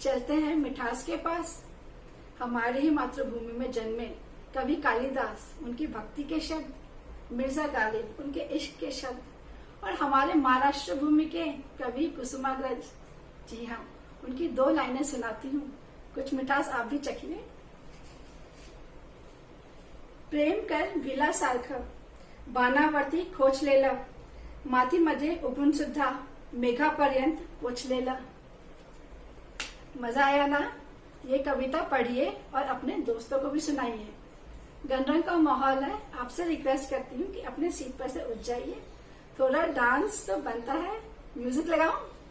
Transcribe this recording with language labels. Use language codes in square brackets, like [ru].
[hi] चलते हैं मिठास के पास। हमारी ही मातृभूमि में जन्मे कवि कालिदास, उनकी भक्ति के शब्द, मिर्जा गालिब, उनके इश्क के शब्द, और हमारे महाराष्ट्र भूमि के कवि कुसुमाग्रज। जी हाँ, उनकी 2 लाइनें सुनाती हूँ, कुछ मिठास आप भी चखिए। [mr] प्रेम कर भिला सारखं, बाणावरती खोचलेलं, मातीमध्ये उगवून सुद्धा मेघापर्यंत पोचलेलं। [hi] मजा आया ना? ये कविता पढ़िए और अपने दोस्तों को भी सुनाइए। गणरंग का माहौल है। आपसे रिक्वेस्ट करती हूँ कि अपने सीट पर से उठ जाइए। थोड़ा डांस तो बनता है। म्यूजिक लगाऊं?